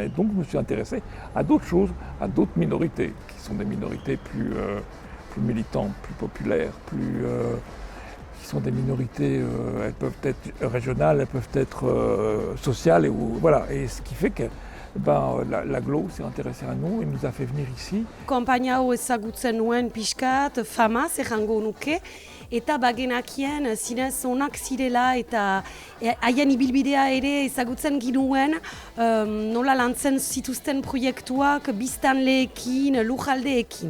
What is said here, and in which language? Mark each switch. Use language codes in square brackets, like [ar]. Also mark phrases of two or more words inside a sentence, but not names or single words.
[fr] Et donc je me suis intéressé à d'autres choses, à d'autres minorités, qui sont des minorités plus militantes, plus populaires, qui sont des minorités, elles peuvent être régionales, elles peuvent être sociales, et ce qui fait que l'aglo s'est intéressé à nous et nous a fait venir ici. [eu] Konpainia hau ezagutzen nuen pixkat, famaz errango nuke, eta bagenakien zinez onak zirela eta haien ibilbidea ere ezagutzen ginuen nola lantzen zituzten proiektuak biztanleekin, lujaldeekin.